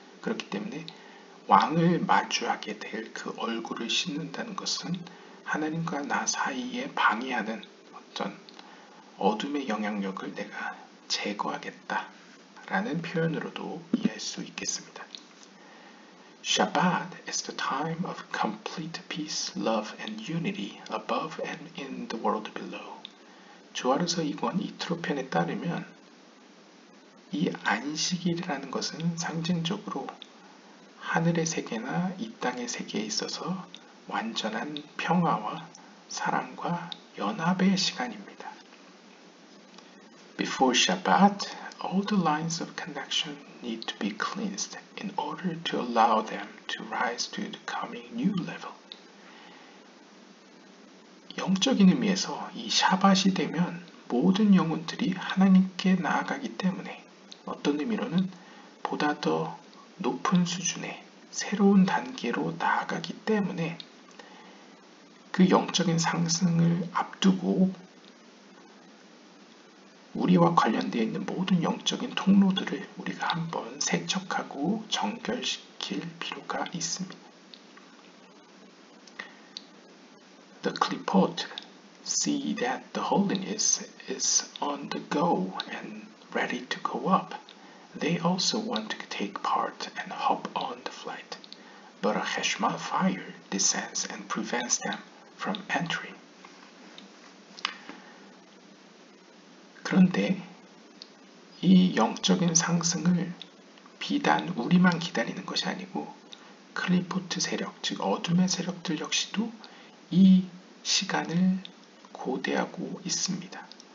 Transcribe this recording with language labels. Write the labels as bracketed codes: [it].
[ko] 그렇기 때문에 왕을 마주하게 될 그 얼굴을 씻는다는 것은 하나님과 나 사이에 방해하는 어떤 어둠의 영향력을 내가 제거하겠다라는 표현으로도 이해할 수 있겠습니다. [en] Shabbat is the time of complete peace, love, and unity above and in the world below. [ko] 조아르서 2권 이트로편에 따르면 이 안식일이라는 것은 상징적으로 하늘의 세계나 이 땅의 세계에 있어서 완전한 평화와 사랑과 연합의 시간입니다. [en] Before Shabbat, all the lines of connection need to be cleansed in order to allow them to rise to the coming new level. [ko] 영적인 의미에서 이 샤밧이 되면 모든 영혼들이 하나님께 나아가기 때문에 어떤 의미로는 보다 더 높은 수준의 새로운 단계로 나아가기 때문에 그 영적인 상승을 앞두고 우리와 관련되어 있는 모든 영적인 통로들을 우리가 한번 세척하고 정결시킬 필요가 있습니다. [en] The klipot see that the holiness is on the go and ready to go up. They also want to take part and hop on the flight, but a Heshma fire descends and prevents them from entering. [ko] 그런데 이 영적인 상승을 비단 우리만 기다리는 것이 아니고 클리포트 세력, 즉 어둠의 세력들 역시도 이 시간을 고대하고 있습니다.